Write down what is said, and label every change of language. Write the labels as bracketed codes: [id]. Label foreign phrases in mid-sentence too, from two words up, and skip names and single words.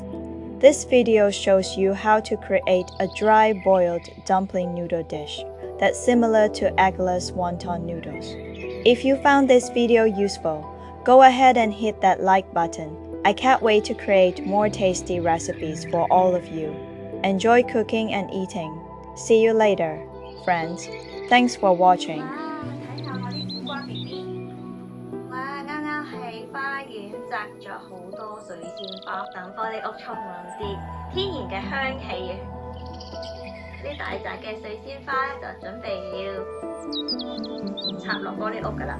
[en] This video shows you how to create a dry boiled dumpling noodle dish that's similar to eggless wonton noodles. If you found this video useful, go ahead and hit that like button. I can't wait to create more tasty recipes for all of you. Enjoy cooking and eating. See you later, friends. Thanks for watching. [yue] 哇，啱啱喺花園摘咗好多水仙花，等玻璃屋充滿啲天然嘅香氣嘅。呢大扎嘅水仙花咧，就準備要插落玻璃屋噶啦。